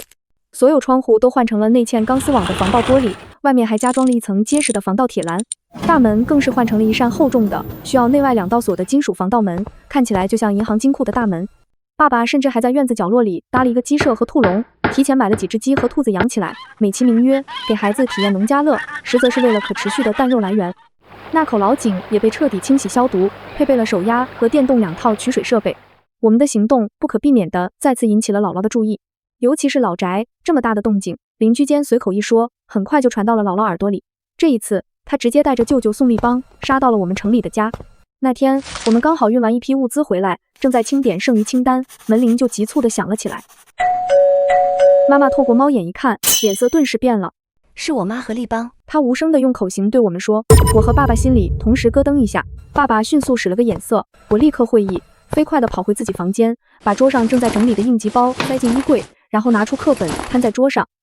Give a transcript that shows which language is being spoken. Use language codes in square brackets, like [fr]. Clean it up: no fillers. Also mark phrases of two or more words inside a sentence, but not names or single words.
[zh] 所有窗戶都換成了內嵌鋼絲網的防爆玻璃，外面還加裝了一層結實的防盜鐵欄。大門更是換成了一扇厚重的、需要內外兩道鎖的金屬防盜門，看起來就像銀行金庫的大門。爸爸甚至還在院子角落裡搭了一個雞舍和兔籠，提前買了幾隻雞和兔子養起來，美其名曰給孩子體驗農家樂，實則是為了可持續的蛋肉來源。那口老井也被徹底清洗消毒，配備了手壓和電動2套取水設備。我們的行動不可避免地再次引起了姥姥的注意，尤其是老宅這麼大的動靜，鄰居間隨口一說，很快就傳到了姥姥耳朵裡。這一次，她直接帶着舅舅宋立邦殺到了我們城裡的家。那天我們剛好運完一批物資回來，正在清點剩餘清單，門鈴就急促地響了起來。媽媽透過貓眼一看，臉色頓時變了。是我媽和立邦。她無聲地用口型對我們說。我和爸爸心裡同時咯噔一下，爸爸迅速使了個眼色，我立刻會意，飛快地跑回自己房間，把桌上正在整理的應急包塞進衣櫃，然後拿出課本攤在桌上。